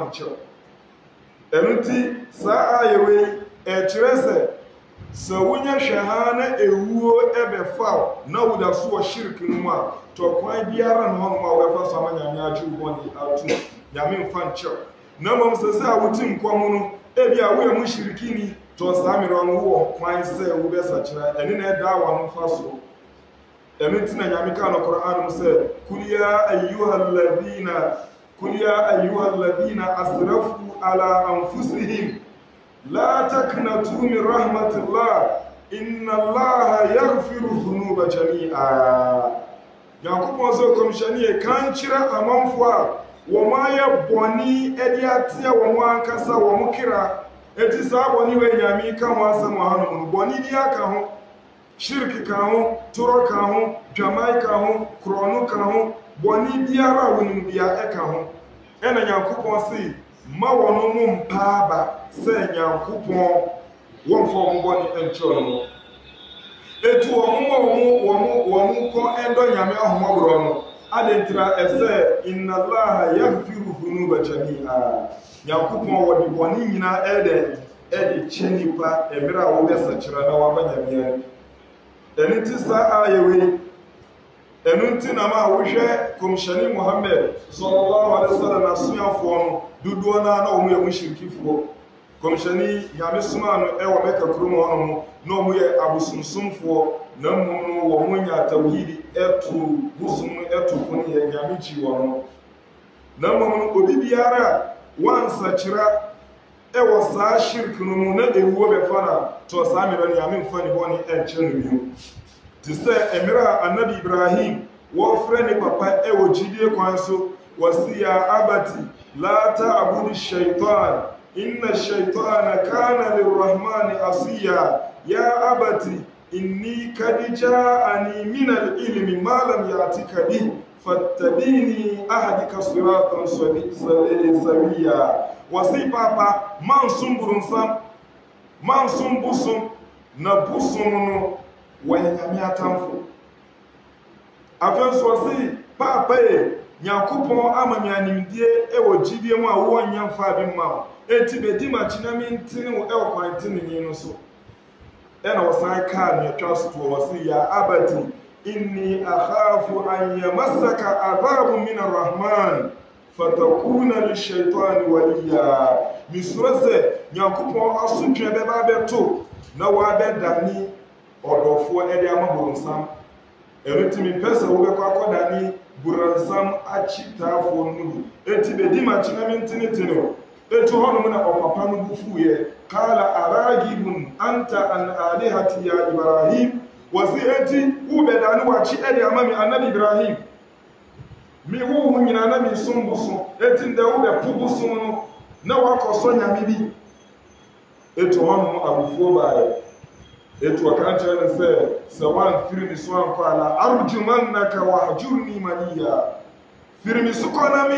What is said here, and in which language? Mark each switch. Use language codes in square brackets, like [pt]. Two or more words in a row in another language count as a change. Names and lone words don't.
[ak] nkyɛw ɛno nti saa ayɛwei ɛkyerɛ sɛ wonya hwɛ ha na ewuo ɛbɛfa na woda so wɔ shirk no mu a tɔkwan biara na ɔnom a wɔbɛfa so ama Nyame agye wo bɔne ato Nyame mfa nkyɛw na mmom sɛ a woti nkɔm no ebi a woyɛ mu shirikini tɔ saa mmerɛ no wɔ kwan sɛ wobɛsakyera ɛne na ɛda wa no mfa so ɛno nti na Nyame ka no Qur'an mu sɛ [ar] قل يا أيها الذين أسرفوا على أنفسهم لا تقنطوا من رحمة الله إن الله يغفر الذنوب جميعا [ak] Nyankopɔn sɛ kɔmhyɛne kan kyerɛ amanfo a wɔn ayɛ bɔne ɛde atea wɔn ankasa wɔn kra eti saa bɔne wɔ Nyame ka ho asɛm wɔ hanom no bɔne bi aka ho shirk ka ho toro ka ho dwamai ka ho korɔno ka ho bɔne biara a wɔnim bia ɛka ho ɛna Nyankopɔn se ma wɔn mu mpaaba sɛ Nyankopɔn wɔmfa wɔn bɔne ɛnkyerɛ no etu wɔn kɔ ɛdɔ Nyame ahomɔborɔ no adentira ɛsɛ [ar] إن الله يغفر الذنوب جميعا [ak] Nyankopɔn wɔde bɔne nyinaa ɛde kyɛ nipa ɛmmerɛ a wɔbɛsakyera na waba Nyame ɛno nti saa ayɛwei ɛno nti na ma wohwɛ kɔmhyɛne Muhammad [ar] صلى الله عليه وسلم [ak] asuafoɔ no dodoɔ na wɔn yɛ mushrikifoɔ kɔmhyɛne Nyame soma no ɛwɔ Mɛka kurom hɔ no na wɔn yɛ abosomsomfoɔ na mmom no wɔn nya tawhidi ɛto bosom no ɛto ko ne yɛ Nyame kyi wɔn no na mmom no obi biara wansakyera ɛwɔ saa shirk no mu na ewuo bɛfa na tɔ saa mmerɛ no Nyame mfa ne bɔne ɛnkyɛ no bio te sɛ mmerɛ a Annabi Ibrahim wɔfrɛ ne papa ɛwɔ gyidie kwan so wɔsi [ar] يا أبت لا تعبد الشيطان إن الشيطان كان للرحمن عصيا يا أبت إني قد جاءني من العلم ما لم يأتك فاتبعني أهدك صراطا [ak] sawiya wasi papa mansum burunsam mansum busum na busum no wanyame atamfo afenso wasi papa Nyankopɔn ama me animdie ɛwɔ gyidie mu a wɔnya mfa bi ma enti bedi machina me ntini wo ɛwɔ kwantini ni no so ɛna wɔsan kaa ne atwa so to [ar] wasi يا أبت إني أخاف أن يمسك عذاب من الرحمن فتكون للشيطان وليا misura sɛ [ak] Nyankopɔn asotwe bɛba bɛto na wɔabɛdani ɔdɔfoɔ ɛde ama bonsam ɛretimi pɛsɛ wobɛkɔ akɔdani buransam akyitaafoɔ no mu enti bedi machina me ntini enti hɔnom na ɔpapa no bufuiɛ [ar] قال أراغب أنت عن آلهتي يا إبراهيم [ak] wɔsi enti wobɛdani wakyi ɛde ama me Annabi Ibrahim mi wo hu nyina na mi som boso enti nda wo be po boso no na wakɔsɔ Nyame bi etu hɔnom abufuo bae etu aka kyerɛ ne sɛ wan firi mi so ankɔ [ar] لأرجمنك واهجرني مليا [ak] firi mi so kɔ na